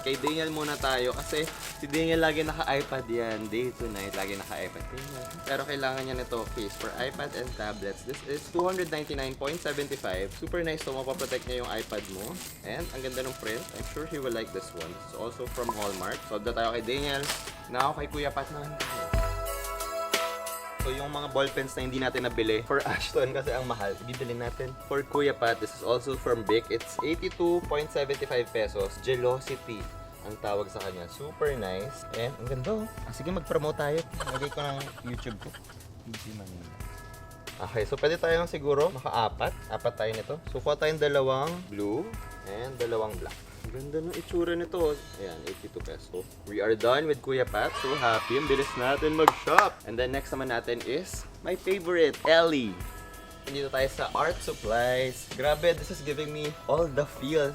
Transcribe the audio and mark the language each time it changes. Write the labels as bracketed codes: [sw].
[tl] Kay Daniel muna tayo kasi si Daniel lagi naka-iPad yan. Day to night, lagi naka-iPad. Pero kailangan niya nito case for iPad and tablets. [en] This is 299.75. [tl] Super nice to. Mapaprotect niya yung iPad mo. And ang ganda ng print. [en] I'm sure he will like this one. This is also from Hallmark. [tl] Solve na tayo kay Daniel. Now kay Kuya Pat naman tayo. So, yung mga ballpens na hindi natin nabili for Ashton kasi ang mahal, ibibili natin. [en] For Kuya Pat, this is also from Bic. It's 82.75 pesos. [tl] Gelosity ang tawag sa kanya. Super nice. And ang ganda oh. Sige, mag-promote tayo. Lagay ko ng YouTube ko. Easy Manila. Okay, so pwede tayong siguro maka-apat. Apat tayo nito. So, kuha tayong dalawang blue and dalawang black. Ang ganda ng itsura nito. Ayan, 82 pesos. [en] We are done with Kuya Pat. [tl] So happy. Ang bilis natin mag-shop. And then next naman natin is my favorite, Ellie. Dito tayo sa art supplies. [en] Grabe, this is giving me all the feels.